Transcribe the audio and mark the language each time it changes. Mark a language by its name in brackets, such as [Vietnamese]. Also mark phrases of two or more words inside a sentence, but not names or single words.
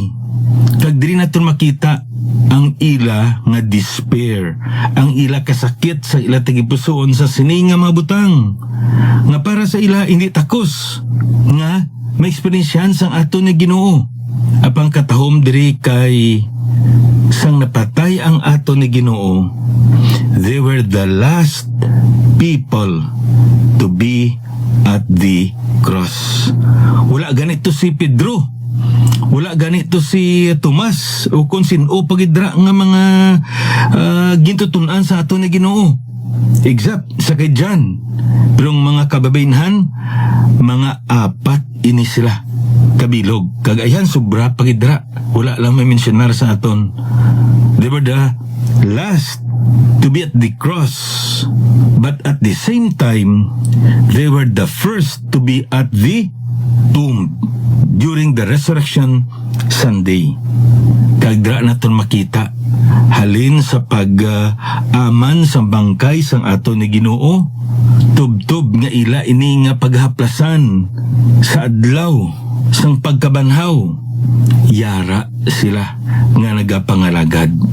[Hiligaynon] Kag diri naton makita ang ila nga despair, ang ila kasakit sa ila tagipusoon sa sini nga mga butang, nga para sa ila hindi takos nga may eksperyensyahan sang aton nga Ginoo. Apang katahom diri kay sang napatay ang aton ni Ginoo, [English] they were the last people to be at the cross. [Hiligaynon] Wala ganito si Pedro, wala ganito si Tomas, o kung sino pagidra nga mga gintutunan sa aton ni Ginoo. Exact sa kay John. Pero mga kababainhan, mga apat ini sila kabilog. Kagayan sobra pagidra. Wala lang may mensionar sa aton. [English] They were the last to be at the cross. But at the same time, they were the first to be at the tomb during the Resurrection Sunday. [Hiligaynon] Kagdra naton makita halin sa pag-aman sa bangkay sang aton ni Ginoo, tubtob nga ila ini nga paghaplasan sa adlaw sang pagkabanhaw, yara sila nga nagapangalagad.